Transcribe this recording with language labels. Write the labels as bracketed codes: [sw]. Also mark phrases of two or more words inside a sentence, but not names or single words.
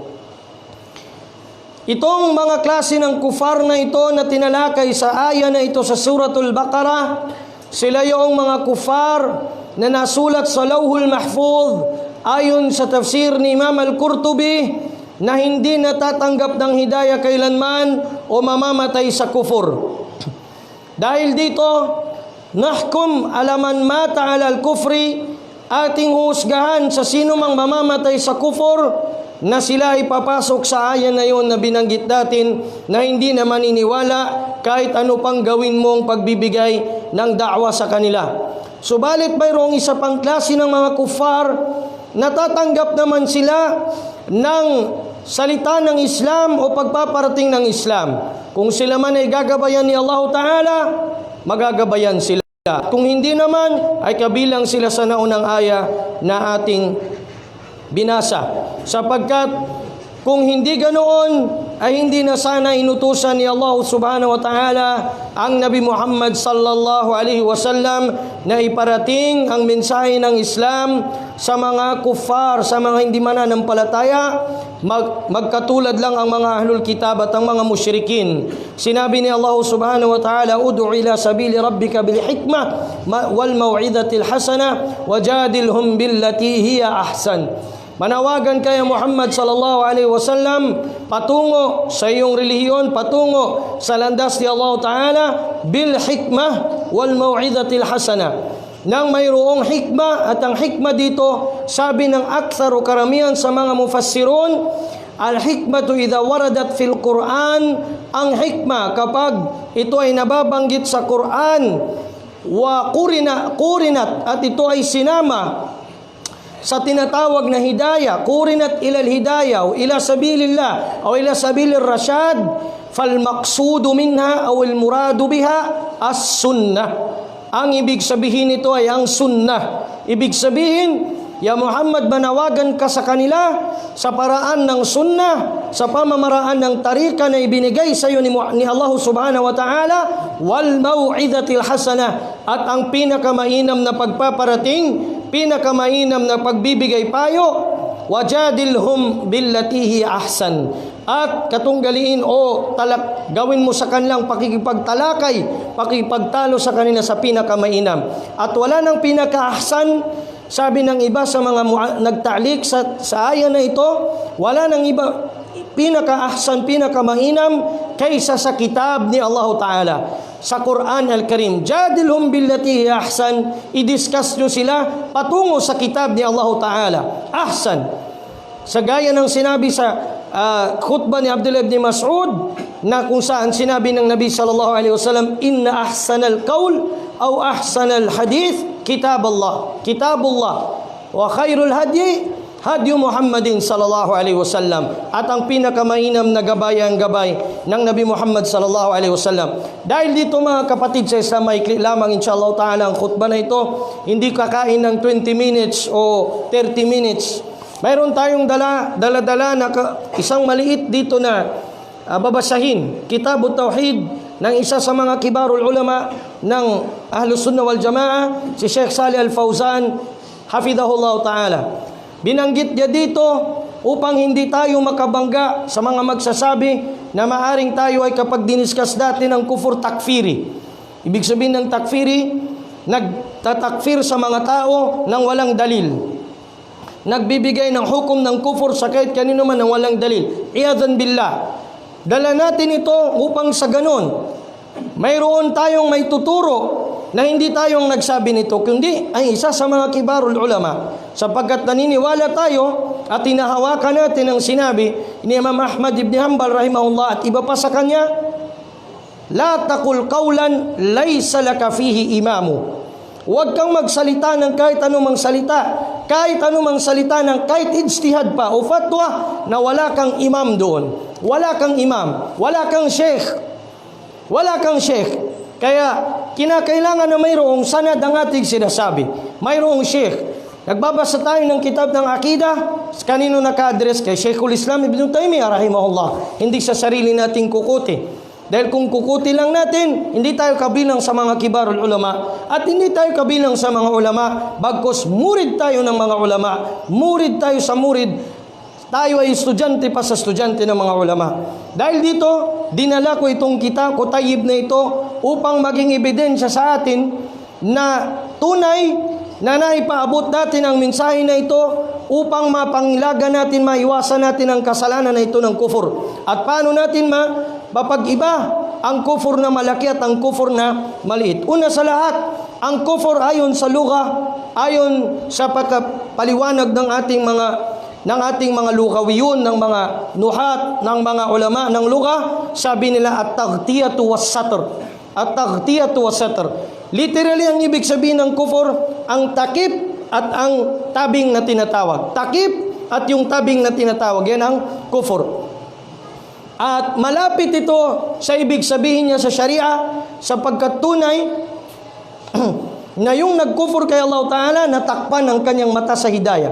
[tl] Itong mga klase ng kufar na ito na tinalakay sa aya na ito sa suratul Baqarah, sila yung mga kufar na nasulat sa Lawhul Mahfuz ayon sa tafsir ni Imam Al-Qurtubi na hindi natatanggap ng hidayah kailanman o mamamatay sa kufur. Dahil dito, [ar] نحكم على من مات على الكفر, [tl] ating husgahan sa sino mang mamamatay sa kufur na sila ay papasok sa ayan na yon na binanggit natin na hindi na maniniwala kahit ano pang gawin mong pagbibigay ng da'wa sa kanila. Subalit mayroong isa pang klase ng mga kufar, natatanggap naman sila ng salita ng Islam o pagpaparating ng Islam. Kung sila man ay gagabayan ni Allah Ta'ala, magagabayan sila. Kung hindi naman, ay kabilang sila sa naunang aya na ating binasa. Sapagkat kung hindi ganoon, ay hindi na sana inutusan ni Allah [ar] سبحانه وتعالى [tl] ang Nabi Muhammad [ar] صلى الله عليه وسلم [tl] na iparating ang mensahe ng Islam sa mga kuffar, sa mga hindi mananampalataya, magkatulad lang ang mga [ar] أهل الكتاب [tl] at ang mga musyrikin. Sinabi ni [ar] الله سبحانه وتعالى ادع إلى سبيل ربك بالحكمة والموعظة الحسنة وجادلهم بالتي هي أحسن. [tl] Manawagan kay Muhammad [ar] صلى الله عليه وسلم [tl] patungo sa iyong relihiyon, patungo sa landas ni Allah Ta'ala [ar] بالحكمة والموعظة الحسنة, [tl] nang mayroong hikmah. At ang hikmah dito, sabi ng akthar o karamihan sa mga mufassirun, [ar] الحكمة إذا وردت في القرآن, [tl] ang hikmah kapag ito ay nababanggit sa Quran, [ar] وقرنت [tl] at ito ay sinama sa tinatawag na hidayah, [ar] قرنت إلى الهداية [tl] o [ar] إلى سبيل الله [tl] o [ar] إلى سبيل الرشاد, فالمقصود منها أو المراد بها السنة. [tl] Ang ibig sabihin nito ay ang sunnah. Ibig sabihin, ya Muhammad, manawagan ka sa kanila sa paraan ng sunnah, sa pamamaraan ng tarika na ibinigay sa iyo ni Allah [ar] سبحانه وتعالى, والموعظة الحسنة, [tl] at ang pinakamainam na pagpaparating, pinakamainam na pagbibigay payo, [ar] وجادلهم بالتي هي أحسن, [tl] at katunggaliin o gawin mo sa kanilang pakikipagtalakay, pakikipagtalo sa kanila sa pinakamainam. At wala nang pinakaahsan, sabi ng iba sa mga nagta'liq sa aya na ito, wala nang iba pinakaahsan, pinakamainam kaysa sa kitab ni Allah Ta'ala, sa Quran Al-Karim. [ar] جادلهم بالتي أحسن, [tl] i-discuss nyo sila patungo sa kitab ni Allah Ta'ala. Ahsan. Sa gaya ng sinabi sa khutbah ni Abdullah ibn Mas'ud, na kung saan sinabi ng Nabi [ar] صلى الله عليه وسلم إن أحسن القول أو أحسن الحديث كتاب الله وخير الهدي هدي محمد صلى الله عليه وسلم, [tl] at ang pinakamainam na gabay ang gabay ng Nabi Muhammad [ar] صلى الله عليه وسلم. [tl] Dahil dito mga kapatid sa Islam, maikli lamang [ar] إن شاء الله تعالى [tl] ang khutbah na ito, hindi kakain ng 20 minutes o 30 minutes. Mayroon tayong dala-dala na isang maliit dito na babasahin, Kitabut Tauhid ng isa sa mga [ar] كبار العلماء [tl] ng Ahlus Sunnah wal Jamaah, si Sheikh Salih Al-Fawzan [ar] حفظه الله تعالى. [tl] Binanggit niya dito upang hindi tayo makabangga sa mga magsasabi na maaring tayo ay kapag diniskas natin ang kufur takfiri. Ibig sabihin ng takfiri, nagtatakfir sa mga tao ng walang dalil, nagbibigay ng hukom ng kufur sa kahit kanino man ng walang dalil. [ar] عياذا بالله. [tl] Dala natin ito upang sa ganon, mayroon tayong may tuturo na hindi tayong nagsabi nito, kundi ay isa sa mga [ar] كبار العلماء. [tl] Sapagkat naniniwala tayo at tinahawakan natin ang sinabi ni Imam Ahmad ibn Hanbal rahimahullah at iba pa sa kanya, [ar] لا تقل قولا ليس لك فيه إمام. [tl] Huwag kang magsalita ng kahit anumang salita, kahit anumang salita ng kahit ijtihad pa o fatwa na wala kang imam doon. Wala kang imam, wala kang sheikh. Wala kang sheikh. Kaya kinakailangan na mayroong sanad ang ating sinasabi. Mayroong sheikh. Nagbabasa tayo ng kitab ng Aqidah, kanino naka-address? Kay Sheikhul Islam Ibn Taymiyyah rahimahullah. Hindi sa sarili nating kukuti. Dahil kung kukuti lang natin, hindi tayo kabilang sa mga [ar] كبار العلماء [tl] at hindi tayo kabilang sa mga ulama, bagkus murid tayo ng mga ulama, murid tayo sa murid, tayo ay estudyante pa sa estudyante ng mga ulama. Dahil dito, dinala ko itong kitab, Kutayib na ito, upang maging ebidensya sa atin na tunay na naipaabot natin ang mensahe na ito upang mapangilaga natin, maiwasan natin ang kasalanan na ito ng kufur. At paano natin mapag-iba ang kufur na malaki at ang kufur na maliit. Una sa lahat, ang kufur ayon sa lugha, ayon sa paliwanag ng ating mga lugawiyun, ng mga nuhat, ng mga ulama ng lugha, sabi nila [ar] التغطية والستر. التغطية والستر. [tl] Literally, ang ibig sabihin ng kufur, ang takip at ang tabing na tinatawag. Takip at yung tabing na tinatawag, yan ang kufur. At malapit ito sa ibig sabihin niya sa Sharia, sapagkat tunay na yung nagkufur kay Allah Ta'ala, natakpan ang kanyang mata sa hidayah.